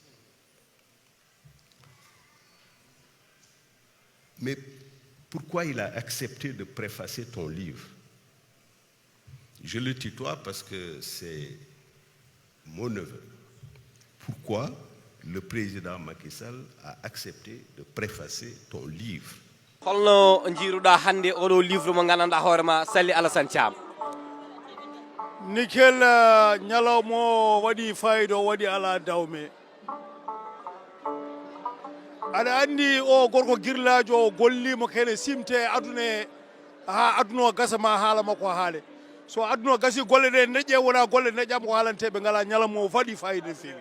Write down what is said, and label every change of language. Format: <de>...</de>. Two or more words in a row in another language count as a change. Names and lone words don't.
<fr>Mais pourquoi il a accepté de préfacer ton livre? Je le tutoie parce que c'est mon neveu. Pourquoi le président Macky Sall a accepté de préfacer ton livre?</fr> <ff>holno jiiruɗa hannde oɗo livre mo gandanɗa hoorema Sali Alassane Thiam? Nickel ñalawmo waɗi fayida o waɗi ala dawme aɗa anndi o gorko girlajo o gollimo kene simte aduna ha aduna o gasa ma haala makko haale so aduna o gasi golle ɗe neƴƴe wona golle neƴƴama ko haalanteɓe ngala ñalawmo o waɗi fayida no feewi.</ff>